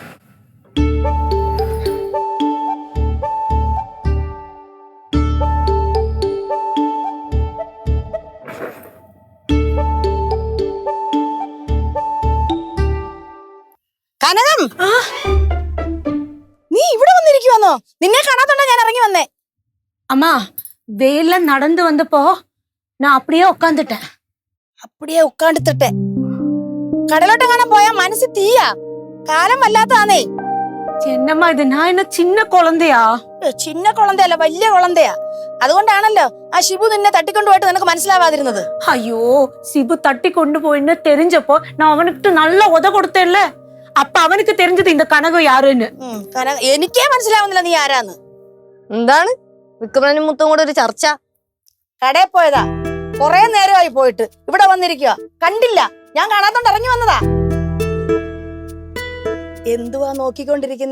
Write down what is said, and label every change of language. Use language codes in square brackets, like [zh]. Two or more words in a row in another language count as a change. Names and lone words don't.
[ml] കനകം, നീ ഇവിടെ വന്നിരിക്കുവാന്നോ? നിന്നെ കാണാത്തോണ്ടാ ഞാൻ ഇറങ്ങി വന്നേ. [ta] அம்மா வெயில்ல நடந்து வந்தப்போ நான் அப்படியே உட்காந்துட்டேன். [ml] അപ്പടിയെ ഉക്കാണ്ടിട്ടെ കടലോട്ട് കാണാൻ പോയാ മനസ്സിൽ തീയാ. കാലം വല്ലാത്തതാന്നേ. [ta] என்னம்மா இது? நான் என்ன சின்ன குழந்தையா? [ml] ചിന്ന കുളന്തയല്ല, വലിയ കുളന്തയാ. അതുകൊണ്ടാണല്ലോ ആ ഷിബു നിന്നെ തട്ടിക്കൊണ്ടുപോയിട്ട് നിനക്ക് മനസ്സിലാവാതിരുന്നത്. [ta] ஐயோ, சிபு தட்டி கொண்டு போயின்னு தெரிஞ்சப்போ நான் அவனுக்கு நல்ல உத கொடுத்தேன்ல. அப்ப அவனுக்கு தெரிஞ்சது இந்த கனகம் யாருன்னு. [ml] എനിക്കേ മനസ്സിലാവുന്നില്ല നീ ആരാന്ന്. എന്താണ് വിക്രമനും മുത്തും കൂടെ ഒരു ചർച്ച? കടയിൽ പോയതാ, കൊറേ നേരമായി പോയിട്ട്. ഇവിടെ വന്നിരിക്കുക കണ്ടില്ല, ഞാൻ കാണാത്തോണ്ട് ഇറങ്ങി വന്നതാ. എന്തുവാ നോക്കിക്കൊണ്ടിരിക്കുന്ന?